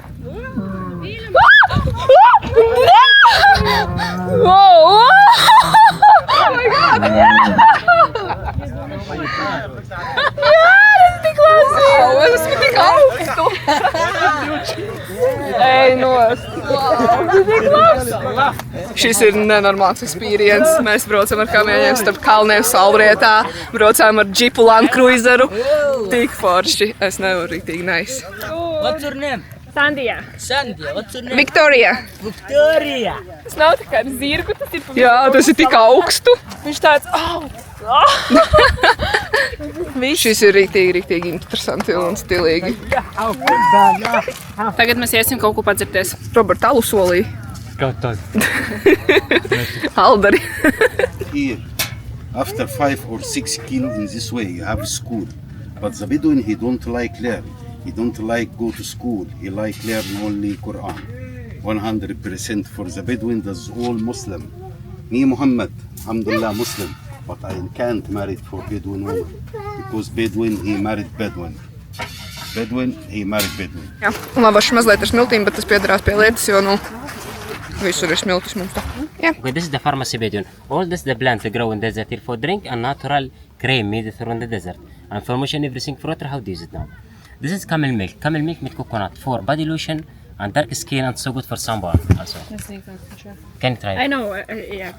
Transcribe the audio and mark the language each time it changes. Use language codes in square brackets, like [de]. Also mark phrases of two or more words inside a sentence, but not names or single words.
[lv] Es esmu tik augstu. Ej, nost. Šis ir nenormāls experience. Mēs braucam ar kamieļiem starp kalniem Salbrietā. Braucām ar džipu Land Cruiseru. Tik forši. Es nevaru rītīgi nice. [en] What's your name? Sandijā. Sandia. What's your name? Victoria. Victoria. [lv] Tas nav tā kā ar zirgu, tas ir Jā, tas ir tik augstu. Viņš tāds, Šis ir rītīgi interesanti un stilīgi. Tagad mēs iesim kaut ko padzirties. Robert, alu solī. Kā tad? Aldari. [en] Here, after 5 or 6 kilo in this way, you have school. But the Bedouin, he don't like learn. He don't like go to school. He like learn only Quran. 100% for the Bedouin, that's all Muslim. Me, Muhammad, alhamdulillah, Muslim. But I can't marry for Bedouin woman. Because Bedouin, he married Bedouin. Bedouin, he married Bedouin. [lv] Jā, un labaši mazliet ar smiltīm, bet tas piedarās pie lietas, jo, nu, visur ir smiltis mums tā. Jā. [en] Okay, this is the pharmacy Bedouin. All this the plant grow in desert here for drink and natural cream made from the desert. And for motion everything for water, how do you use it now? This is camel milk. Camel milk with coconut for body lotion and dark skin and so good for sunburn also. Can you try it? I know, yeah.